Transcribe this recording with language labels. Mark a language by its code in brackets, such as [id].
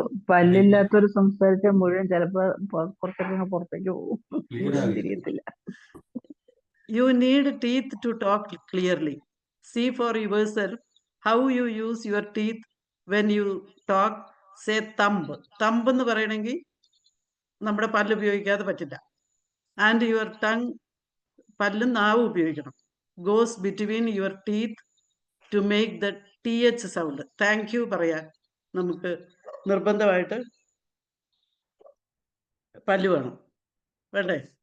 [ml] പല്ലില്ലാത്തൊരു സംസാരിച്ച മുഴുവൻ ചിലപ്പോ പുറത്തേക്ക് പോകും, തിരിയത്തില്ല. [en] You need teeth to talk clearly. See for yourself how you use your teeth when you talk. Say thumb. [ml] Thumb എന്ന് പറയണമെങ്കിൽ നമ്മുടെ പല്ല് ഉപയോഗിക്കാതെ പറ്റില്ല. [en] and your tongue, [ml] പല്ലും നാവും ഉപയോഗിക്കണം. [en] Goes between your teeth to make the TH sound. [ml] Thank you പറയാൻ നമുക്ക് നിർബന്ധമായിട്ട് പല്ല് വേണം, വേണ്ടേ?